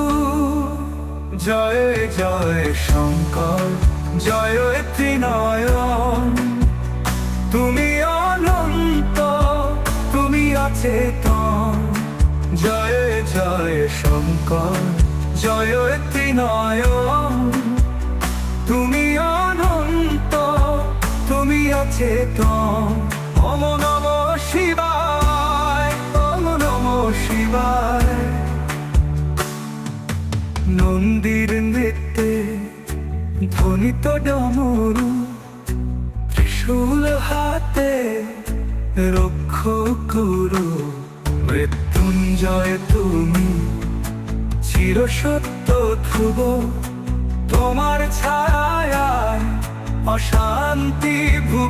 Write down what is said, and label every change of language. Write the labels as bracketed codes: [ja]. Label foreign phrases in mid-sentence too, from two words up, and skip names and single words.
[bn] জয় জয় শঙ্কর, জয় ত্রিনয়ন, তুমি অনন্ত, তুমি অচেতন। জয় জয় শঙ্কর, জয় ত্রিনয়ন, তুমি অনন্ত, তুমি অচেতন। [sa] ওম নমঃ শিবায়, ওম নমঃ শিবায়। [bn] নন্দীর নৃত্যে ধ্বনিত ডমরু, ত্রিশূল হাতে রক্ষক গুরু। মৃত্যুঞ্জয় তুমি চিরসত্য ধ্রুব, তোমার ছায়ায় অশান্তি ভুব।